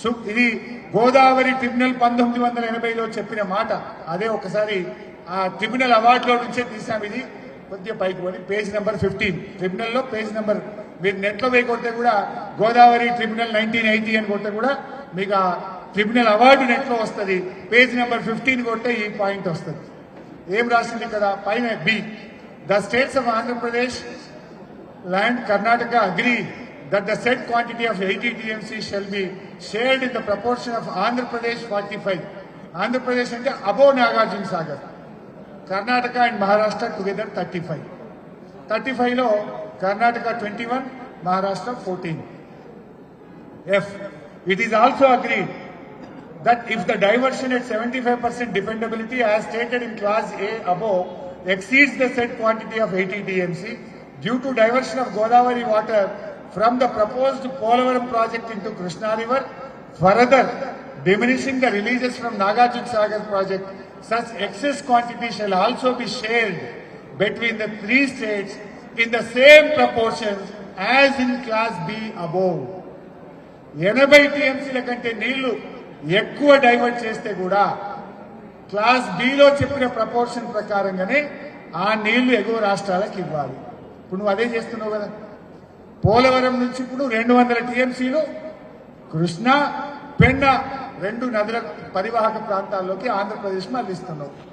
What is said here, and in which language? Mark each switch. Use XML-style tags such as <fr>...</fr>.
<te>ఇది గోదావరి ట్రిబ్యునల్ 1980లో చెప్పిన మాట. అదే ఒకసారి ఆ ట్రిబ్యునల్ అవార్డులో నుంచే తీసాం. ఇది కొద్దిగా పైకి పోయి పేజ్ నెంబర్ 15 ట్రిబ్యునల్లో పేజ్ నెంబర్ మీరు నెట్లో పోయి కొడితే కూడా గోదావరి ట్రిబ్యునల్ 1980 అని కొడితే కూడా మీకు ఆ ట్రిబ్యునల్ అవార్డు నెట్లో వస్తుంది. పేజ్ నెంబర్ 15 కొడితే ఈ పాయింట్ వస్తుంది. ఏం రాసింది కదా పైన</te> <en>B, the states of Andhra Pradesh land Karnataka agree that the said quantity of 80 TMC shall be shared in the proportion of Andhra Pradesh 45. Andhra Pradesh</en> <te>ante</te> <en>above Nagarjuna Sagar, Karnataka and Maharashtra together 35. 35</en> <te>lo</te> <en>Karnataka 21, Maharashtra 14. F. It is also agreed that if the diversion at 75% dependability as stated in clause A above exceeds the said quantity of 80 TMC due to diversion of Godavari water from the proposed Polavaram project into Krishna River, further diminishing the releases from Nagarjuna Sagar project, such excess quantity shall also be shared between the three states in the same proportions as in class B above.</en> <te>80 TMCల కంటే నీళ్లు ఎక్కువ divert చేస్తే కూడా class below చెప్పిన proportion ప్రకారంగానే ఆ నీళ్లు ఎగువ రాష్ట్రాలకు ఇవ్వాలి. ఇప్పుడు నువ్వు అదే చేస్తున్నావు కదా. పోలవరం నుంచి ఇప్పుడు 200 టీఎంసీలు కృష్ణా పెన్నా రెండు నదుల పరివాహక ప్రాంతాల్లోకి ఆంధ్రప్రదేశ్ మళ్ళిస్తున్నావు.</te>